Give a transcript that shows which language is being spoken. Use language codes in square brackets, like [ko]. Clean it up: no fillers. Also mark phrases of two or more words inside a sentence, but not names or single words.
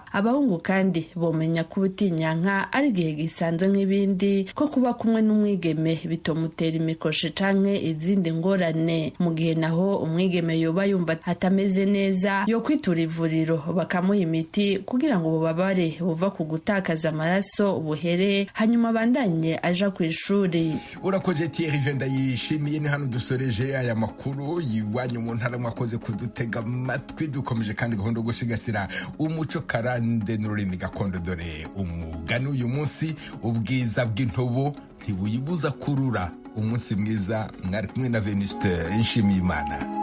[rn] Abahungu kandi bomenya ko ubutinyanka ari igihe gisanzwe nk'ibindi ko kuba kumwe n'umwigeme bitomutera imikoshi canke izindi ngorane. Mu gihe naho umwigeme yoba yumva atameze neza yo kwitura ivuriro bakamuha imiti kugira ngo ububabare buva ku gutakaza amaraso buhere hanyuma bandanye aja ku ishuri. Urakoze Thierry Venda yishimiye ni hano dusoreje aya makuru yiwanyu mu ntara mwakoze kudutega amatwi. Dukomeje kandi gahunda gusigasira umuco karande n'ururimi gakondo. Dore umugani uyu munsi ubwiza bw'intobo ntibuyibuza kurura. Umunsi mwiza mwari kumwe na Venuste Nshimiyimana.